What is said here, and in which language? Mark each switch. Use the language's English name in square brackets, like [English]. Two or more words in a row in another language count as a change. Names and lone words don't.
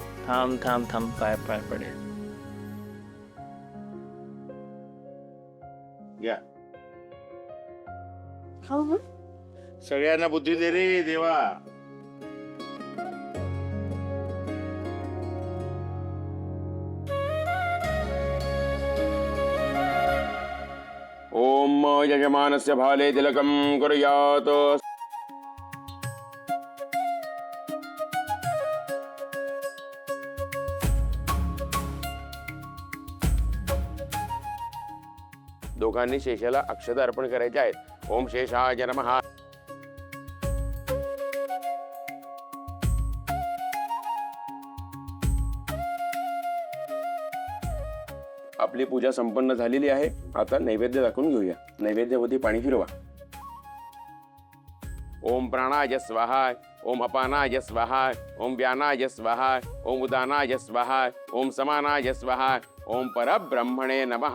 [Marathi] थांब थांब थांब, पाय पाय पडेल. या सगळ्यांना बुद्धी दे रे देवा. [Sanskrit] ओम यजमानस्य भाले तिलकं कुर्यात्. [Marathi] दोघांनी शेषाला अक्षता अर्पण करायचे आहेत. [Sanskrit] ओम शेषाय नमः. [Marathi] आपली पूजा संपन्न झालेली आहे. आता नैवेद्य दाखवून घेऊया. नैवेद्यावरती पाणी फिरवा. [Sanskrit] ओम प्राणाय स्वाहा. ओम अपानाय स्वाहा. ओम व्यानाय स्वाहा. ओम उदानाय स्वाहा. ओम समानाय स्वाहा. ओम परब्रह्मणे नमः.